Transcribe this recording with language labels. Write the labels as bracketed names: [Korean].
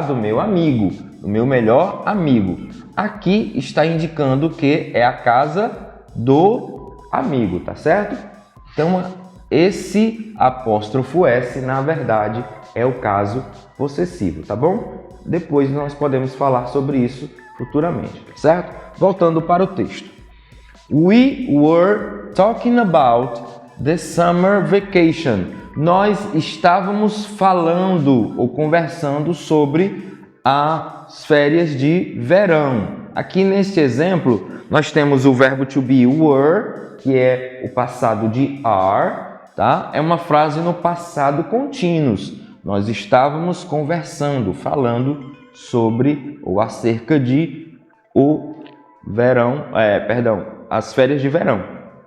[Portuguese] Do meu amigo, do meu melhor amigo. Aqui está indicando que é a casa do amigo, tá certo? Então, esse apóstrofo S, na verdade, é o caso possessivo, tá bom? Depois nós podemos falar sobre isso futuramente, tá certo? Voltando para o texto. [English] We were talking about the summer vacation. [Portuguese] Nós estávamos falando ou conversando sobre as férias de verão. Aqui neste exemplo, nós temos o verbo to be were, que é o passado de are, tá? É uma frase no passado contínuos. Nós estávamos conversando, falando sobre ou acerca de o verão, as férias de verão.